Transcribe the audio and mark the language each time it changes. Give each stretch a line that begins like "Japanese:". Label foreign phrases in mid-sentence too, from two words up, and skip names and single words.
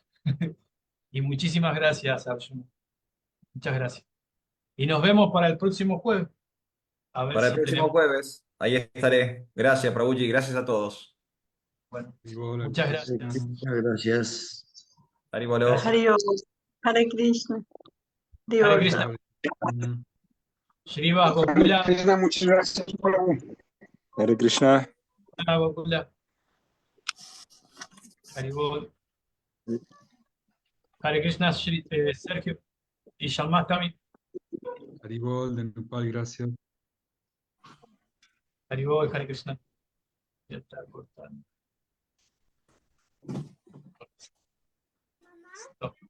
Spanish: Y muchísimas gracias, Arjuna. Muchas gracias. Y nos vemos para el próximo jueves. A ver Para el si próximo tenemos. jueves, ahí estaré. Gracias, Prabhuji, gracias a todos. Bueno, Igual, muchas Krishna. gracias. Muchas gracias. Haribolo. Gracias. Hare Hare Krishna. Hare Dios. Krishna. Hare Krishna. Shriva Gokula. Krishna, muchas gracias, Prabhu. Hare Krishna. Gokula. Haribol. Hare Krishna, Sergio. Y Shalmás también. Haribol de Nepal, gracias. Haribol, Hare Krishna. Ya está cortando. Stop.